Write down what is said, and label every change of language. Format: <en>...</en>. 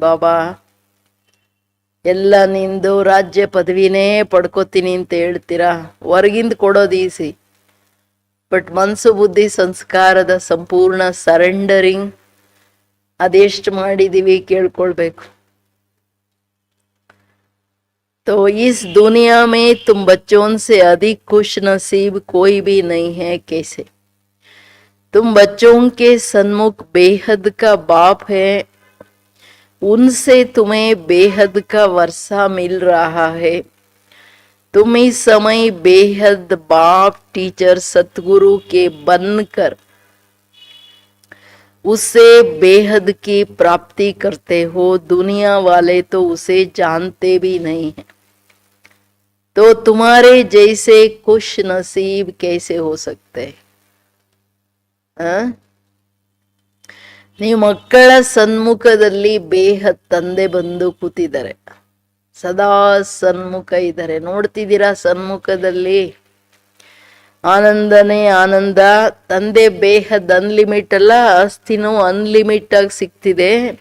<kn>ಬಾಬಾ ಎಲ್ಲ ನಿಂದು ರಾಜ್ಯ ಪದವಿನೇ ಪಡ್ಕೋತೀನಿ ಅಂತ ಹೇಳ್ತೀರಾ. ಹೊರಗಿಂದ ಕೊಡೋದು ಈಸಿ, ಬಟ್ ಮನಸ್ಸು ಬುದ್ಧಿ ಸಂಸ್ಕಾರದ ಸಂಪೂರ್ಣ ಸರೆಂಡರಿಂಗ್ ಅದೆಷ್ಟು ಮಾಡಿದೀವಿ ಕೇಳ್ಕೊಳ್ಬೇಕು.</kn> <hi>तो इस दुनिया में तुम बच्चों से अधिक खुश नसीब कोई भी नहीं है। कैसे? तुम बच्चों के सन्मुख बेहद का बाप है, उनसे तुम्हें बेहद का वर्षा मिल रहा है। तुम इस समय बेहद बाप टीचर सतगुरु के बनकर उससे बेहद की प्राप्ति करते हो। दुनिया वाले तो उसे जानते भी नहीं हैं, तो तुम्हारे जैसे खुश नसीब कैसे हो सकते हैं?</hi> <kn>ನೀವು ಮಕ್ಕಳ ಸನ್ಮುಖದಲ್ಲಿ ಬೇಹದ್ ತಂದೆ ಬಂದು ಕೂತಿದ್ದಾರೆ, ಸದಾ ಸನ್ಮುಖ ಇದ್ದಾರೆ, ನೋಡ್ತಿದ್ದೀರಾ? ಸನ್ಮುಖದಲ್ಲಿ ಆನಂದನೇ ಆನಂದ. ತಂದೆ ಬೇಹದ್ ಅನ್ಲಿಮಿಟ್ ಅಲ್ಲ, ಆಸ್ತಿನೂ ಅನ್ಲಿಮಿಟ್ ಆಗಿ ಸಿಗ್ತಿದೆ.</kn>